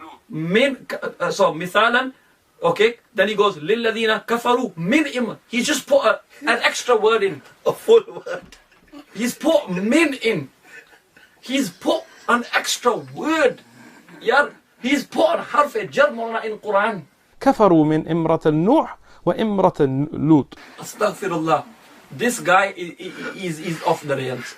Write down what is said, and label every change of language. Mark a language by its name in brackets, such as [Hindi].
[English] Mithalan, okay, then he goes lilladhina kafaru min im. He's just put an extra word in, A full word. he's put min in, he's put an extra word. Yeah, he's put an harf jar in Quran. [Arabic] كفروا من امرأة نوح وامرأة لوط. [English] Astaghfirullah. This guy is off the rails.